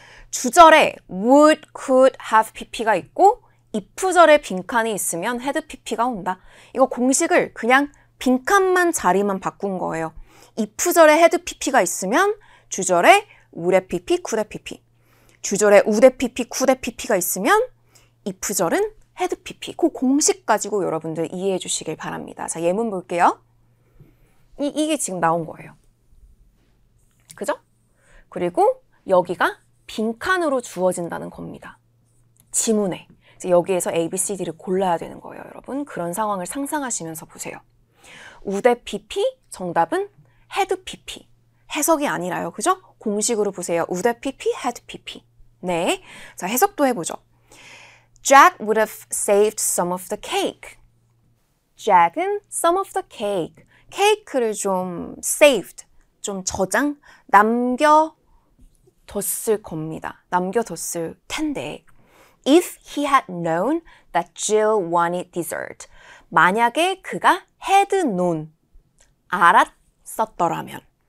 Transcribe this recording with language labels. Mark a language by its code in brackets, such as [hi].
[ko] 주절에 would, could, have pp가 있고 if절에 빈칸이 있으면 had pp가 온다. 이거 공식을 그냥 빈칸만 자리만 바꾼 거예요. if절에 had pp가 있으면 주절에 would pp, could pp. 주절에 would pp, could pp가 있으면 if절은 had pp. 그 공식 가지고 여러분들 이해해 주시길 바랍니다. 자, 예문 볼게요. 이게 지금 나온 거예요. 그죠? 그리고 여기가 빈칸으로 주어진다는 겁니다. 지문에. 이제 여기에서 A, B, C, D를 골라야 되는 거예요, 여러분. 그런 상황을 상상하시면서 보세요. would pp, 정답은 had pp. 해석이 아니라요, 그죠? 공식으로 보세요. would pp, had pp. 네, 자 해석도 해보죠. [en] Jack would have saved some of the cake. Jack은 some of the cake. [ko] 케이크를 좀 saved, 좀 저장, 남겨뒀을 겁니다. 남겨뒀을 텐데. [en] If he had known that Jill wanted dessert. [ko] 만약에 그가 had known, 알았었더라면.